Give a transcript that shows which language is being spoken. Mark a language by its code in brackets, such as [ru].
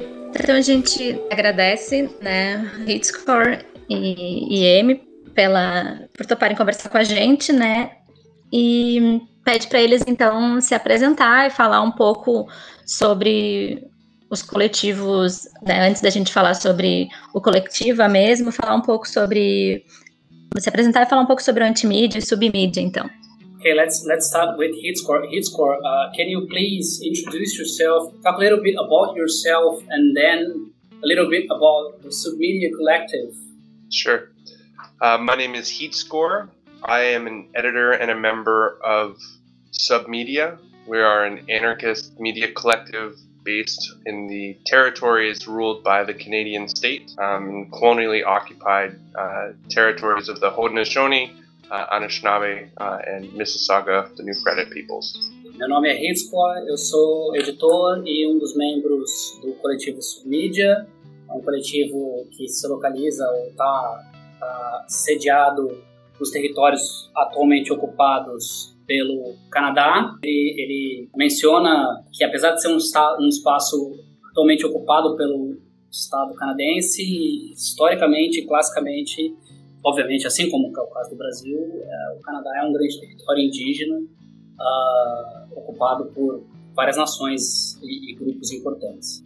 [pt] Então a gente agradece, né, Hitscore e Amy por toparem conversar com a gente, né, e pede para eles então se apresentar e falar um pouco sobre os coletivos, né, antes da gente falar sobre o coletivo mesmo, falar um pouco sobre, se apresentar e falar um pouco sobre o antimídia e submídia, então. [en] Okay, let's start with Hitscore. Hitscore, can you please introduce yourself, talk a little bit about yourself, and then a little bit about the Submedia Collective? Sure. My name is Hitscore. I am an editor and a member of Submedia. We are an anarchist media collective based in the territories ruled by the Canadian state, colonially occupied territories of the Haudenosaunee, Anishinaabe and Mississauga, the New Credit Peoples. [pt] Meu nome é Hitscore, eu sou editor e dos membros do coletivo Submedia, coletivo que se localiza ou está sediado nos territórios atualmente ocupados pelo Canadá. Ele menciona que, apesar de ser um espaço atualmente ocupado pelo Estado canadense, historicamente e classicamente, obviamente, assim como é o caso do Brasil, o Canadá é um grande território indígena ocupado por várias nações e grupos importantes.